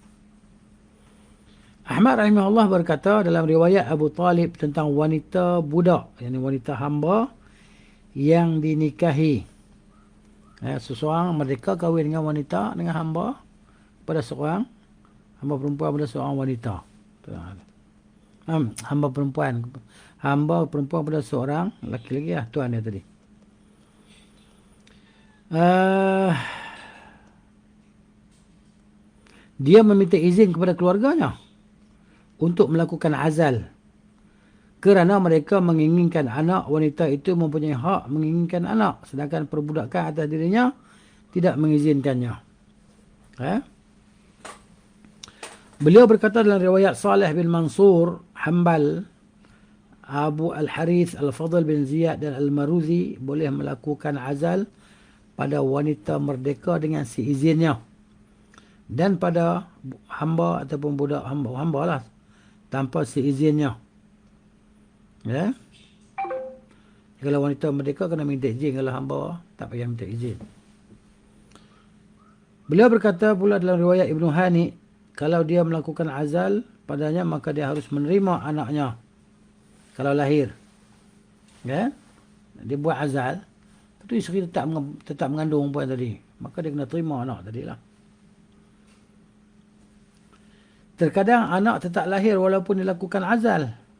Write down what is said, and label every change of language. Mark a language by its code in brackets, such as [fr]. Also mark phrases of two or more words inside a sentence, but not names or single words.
[ms] Ahmad rahimahullah berkata dalam riwayat Abu Talib tentang wanita budak, yakni wanita hamba yang dinikahi. Seseorang merdeka kahwin dengan wanita, dengan hamba pada seorang hamba perempuan pada seorang wanita. Hamba perempuan pada seorang lelaki-lelaki lah, tuan dia tadi. Dia meminta izin kepada keluarganya untuk melakukan azal. Kerana mereka menginginkan anak, wanita itu mempunyai hak menginginkan anak. Sedangkan perbudakan atas dirinya tidak mengizinkannya. Beliau berkata dalam riwayat Salih bin Mansur, Hanbal, Abu Al-Harith, Al-Fadl bin Ziyad dan Al-Maruzi boleh melakukan azal pada wanita merdeka dengan seizinnya. Dan pada hamba ataupun budak hamba lah, tanpa seizinnya. Ya. Kalau wanita merdeka kena minta izin, kalau hamba tak payah minta izin. Beliau berkata pula dalam riwayat Ibnu Hani, kalau dia melakukan azal padanya maka dia harus menerima anaknya kalau lahir. Ya. Dia buat azal, tentu isteri tetap mengandung perempuan tadi, maka dia kena terima anak tadilah. Terkadang anak tetap lahir walaupun dilakukan azal.